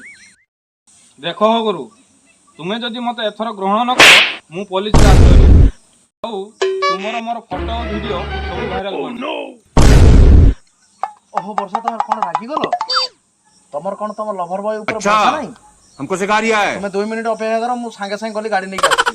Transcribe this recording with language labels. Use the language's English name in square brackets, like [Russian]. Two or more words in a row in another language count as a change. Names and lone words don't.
[Odia] ଦେଖ ହଗୁରୁ, ତୁମେ ଯଦି ମତେ ଏଥର ଗ୍ରହଣ ନ କର ମୁଁ ପୋଲିସରେ ଆଶ୍ରୟ ନେବି। ଆଉ ତୁମର ମୋର ଫଟୋ ଓ ଭିଡିଓ ସବୁ ଭାଇରାଲ କରିବି। ଓହୋ ବର୍ଷା, ତମେ କଣ ରାଗିଗଲ? ତମର କଣ ତମ [English] lover boy [Odia] ଉପରେ [Hindi] अच्छा [Odia] ଭରସା ନାହିଁ? [Hindi] हमको सिखा रिया है। [Odia] ତୁମେ 2 ମିନିଟ୍ ଅପେକ୍ଷା କର, ମୁଁ ସାଙ୍ଗେ ସାଙ୍ଗେ ଗଲି ଗାଡି ନେଇକି ଆସିବି।